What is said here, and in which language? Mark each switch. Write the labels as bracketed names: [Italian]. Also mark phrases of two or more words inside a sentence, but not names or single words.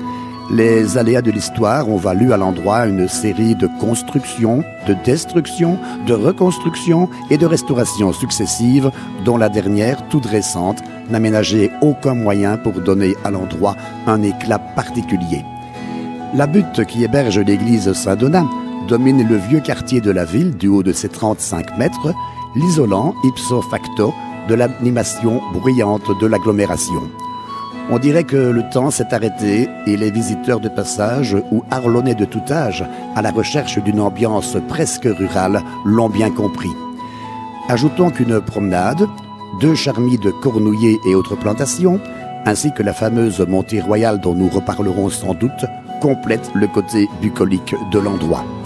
[French] Les aléas de l'histoire ont valu à l'endroit une série de constructions, de destructions, de reconstructions et de restaurations successives, dont la dernière, toute récente, n'a ménagé aucun moyen pour donner à l'endroit un éclat particulier. La butte qui héberge l'église Saint-Donat domine le vieux quartier de la ville du haut de ses 35 mètres, l'isolant [Latin] ipso facto [French] de l'animation bruyante de l'agglomération. On dirait que le temps s'est arrêté et les visiteurs de passage ou Arlonnais de tout âge, à la recherche d'une ambiance presque rurale, l'ont bien compris. Ajoutons qu'une promenade, 2 charmilles de cornouillers et autres plantations, ainsi que la fameuse montée royale dont nous reparlerons sans doute, complète le côté bucolique de l'endroit.